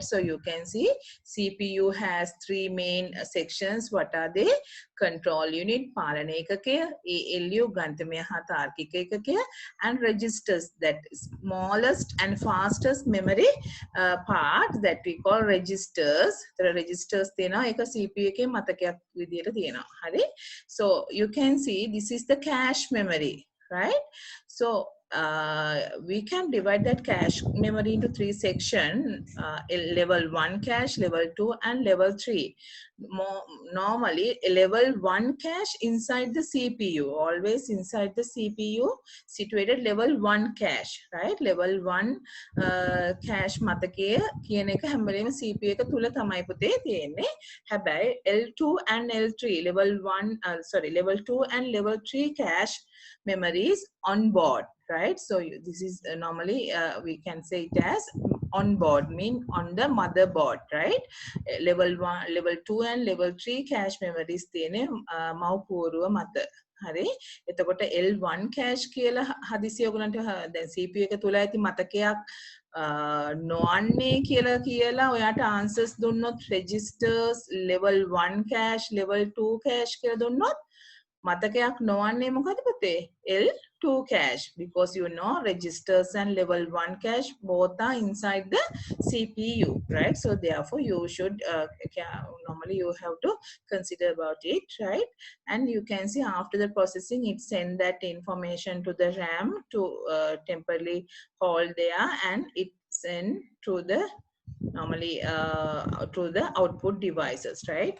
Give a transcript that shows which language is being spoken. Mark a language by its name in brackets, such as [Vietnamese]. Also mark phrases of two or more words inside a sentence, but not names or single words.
[English] So you can see CPU has three main sections. What are they? Control unit, [Sinhala] පාලන ඒකකය, [English] ALU, [Sinhala] ගණිතමය හා තාර්කික ඒකකය, [English] and registers, that smallest and fastest memory part that we call registers. The registers [Sinhala] තියෙනවා ඒක CPU එකේ මතකයක් විදියට තියෙනවා. හරි? [English] So you can see this is the cache memory, right? So we can divide that cache memory into three sections, level 1 cache, level 2 and level 3. Normally level 1 cache inside the CPU, always inside the CPU situated level 1 cache, right? Level 1 cache [Sinhala] මතකය කියන එක හැම වෙලේම CPU එක තුල තමයි පුතේ තියෙන්නේ. [English] හැබැයි L2 and L3 level 2 and level 3 cache memories on board, right? So this is normally we can say it as on board, mean on the motherboard, right? Level 1, level 2 and level 3 cache memories [Sinhala] තියෙන්නේ මව්පුවරුව මත. හරි? එතකොට [English] L1 cache [Sinhala] කියලා හදිසිය ඔයගලන්ට දැන් CPU එක තුල ඇති මතකයක් නොවන්නේ කියලා ඔයාට answers දුන්නොත් [English] registers level 1 cache level 2 cache [Sinhala] කියලා දුන්නොත් මතකයක් නොවන්නේ මොකද පුතේ? [English] L2 cache, because registers and level 1 cache both are inside the CPU, right? So therefore you should normally you have to consider about it, right? And you can see after the processing it send that information to the RAM to temporarily hold there, and it send to the normally to the output devices, right?